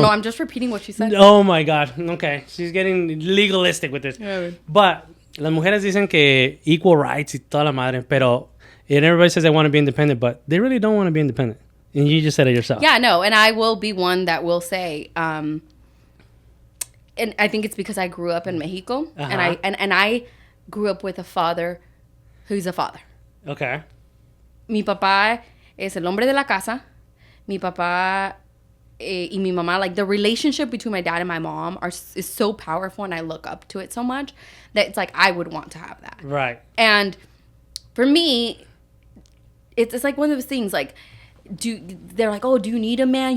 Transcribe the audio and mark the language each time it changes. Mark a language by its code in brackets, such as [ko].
[en] No, I'm just repeating what she said. Oh my God. Okay, she's getting legalistic with this. Yeah. [es] But las mujeres dicen que [en] equal rights [es] y toda la madre, pero. [en] And everybody says they want to be independent, but they really don't want to be independent. And you just said it yourself. Yeah, no. And I will be one that will say, and I think it's because I grew up in Mexico, and I grew up with a father who's a father. Okay. [es] Mi papá es el hombre de la casa. Mi papá y mi mamá, [en] like the relationship between my dad and my mom is so powerful, and I look up to it so much that it's like I would want to have that. Right. And for me, it's like one of those things, like, they're like, oh, do you need a man?